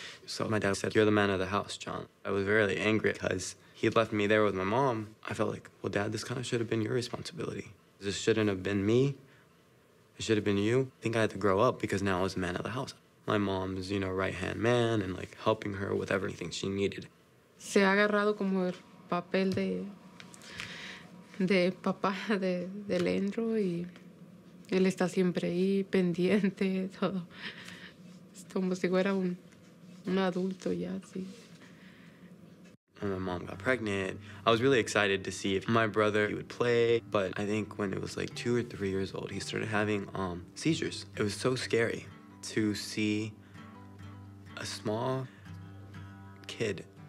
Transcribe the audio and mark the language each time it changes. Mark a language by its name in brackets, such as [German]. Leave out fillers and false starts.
[English] So my dad said, you're the man of the house, John. I was really angry because he had left me there with my mom. I felt like, well, Dad, this kind of should have been your responsibility. This shouldn't have been me. It should have been you. I think I had to grow up because now I was the man of the house. My mom's, right-hand man and, helping her with everything she needed. [Spanish] Se ha agarrado como el papel de papá de Leandro y él está siempre ahí, pendiente, todo. Es como si fuera un adulto ya, sí. [English] When my mom got pregnant, I was really excited to see if my brother would play, but I think when it was 2 or 3 years old, he started having seizures. It was so scary to see a small kid.